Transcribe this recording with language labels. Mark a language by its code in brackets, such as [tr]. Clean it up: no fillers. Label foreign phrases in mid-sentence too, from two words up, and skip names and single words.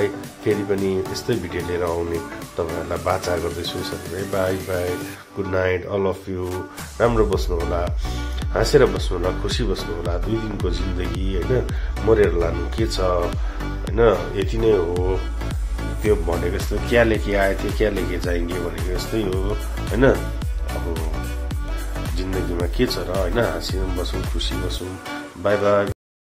[ne] फेरि पनि यस्तै भिडियो लिएर आउने तपाईँहरूलाई बाचा गर्दैछु साथीभाइ। [en] bye bye, good night all of you. [ne] राम्रो बस्नु होला, हाँसेर बस्नु होला, खुसी बस्नु होला। 2 दिनको जिन्दगी होइन, मरेर लानु के छ होइन, यति नै हो। त्यो भनेको जस्तो [hi] क्या लेके आए [ne] थियो [hi] क्या लेके जाएंगे [ne] भनेको जस्तै हो होइन। अब जिन्दगीमा के छ र होइन, हाँसी बसौँ, खुसी बसौँ। [en] bye bye.